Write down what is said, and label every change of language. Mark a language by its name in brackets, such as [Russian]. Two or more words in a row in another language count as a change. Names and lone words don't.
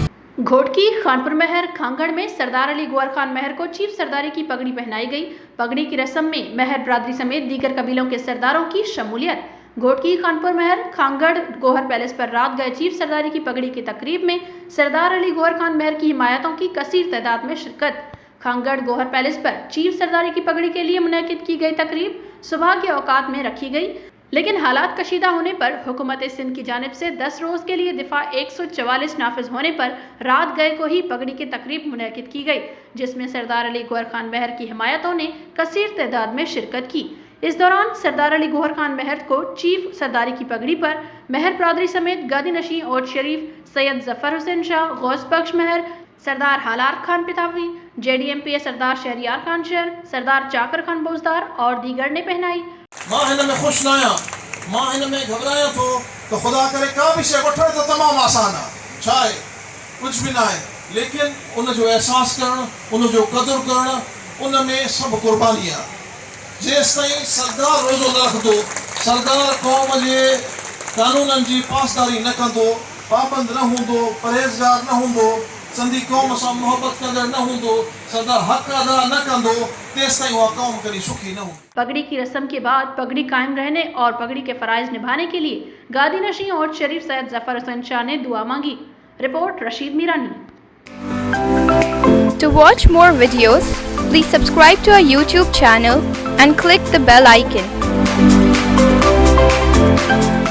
[Urdu] گھوٹکی کھانپور مہر کھانگڑ میں سردار علی گوہر خان مہر کو چیف سرداری کی پگڑی پہنائی گئی. پگڑی کی رسم میں مہر برادری سمیت دیگر قبیلوں کے سرداروں کی شمولیت. گھوٹکی کھانپور مہر کھانگڑ گوہر پیلس پر رات گئے چیف سرداری کی پگڑی کی تقریب میں سردار علی گوہر خان مہر کی حمایتوں کی کثیر تعداد میں شرکت. کھانگڑ گوہر پیلس پر چیف سرداری کی پگڑی کے لیے منعقد کی گئی تقریب صبح کے اوقات میں رکھی گئی، لیکن حالات کشیدہ ہونے پر حکومت سندھ کی جانب سے 10 روز کے لیے دفعہ 144 نافذ ہونے پر رات گئے کو ہی پگڑی کی تقریب منعقد کی گئی، جس میں سردار علی گوہر خان مہر کی حمایتوں نے کثیر تعداد میں شرکت کی. اس دوران سردار علی گوہر خان مہر کو چیف سرداری کی پگڑی پر مہر برادری سمیت گادی نشی اور شریف سید ظفر حسین شاہ، غوث بخش مہر، سردار ہالار خان پتافی، JDMPA سردار شہریار خان شہر، سردار چاکر خان بوزدار اور دیگر نے پہنائی. [Sindhi] मां हिन में खुश न आहियां, मां हिन में घबरायां थो तो खुदा करे का भी शइ वठण त तमामु आसान आहे, छा आहे कुझु बि न आहे, लेकिन उन जो एहसास करणु, उन जो क़दुरु करणु, उन में सभु क़ुर्बानी आहे। जेसिताईं सरदार रोज़ो न रखंदो, सरदार क़ौम जे कानूननि जी पासदारी न कंदो, पाबंद न हूंदो, परहेज़गार न हूंदो, सिंधी क़ौम सां मोहबत कंदड़ न हूंदो, सरदार हक़ अदा न कंदो, तेसिताईं उहा क़ौम कॾहिं सुखी न हूंदी। [Urdu] پگڑی کی رسم کے بعد پگڑی قائم رہنے اور پگڑی کے فرائض نبھانے کے لیے گادی نشی اور شریف سید ظفر حسین شاہ نے دعا مانگی. رپورٹ رشید میرانی. [English] To watch more videos, please subscribe to our YouTube channel and click the bell icon.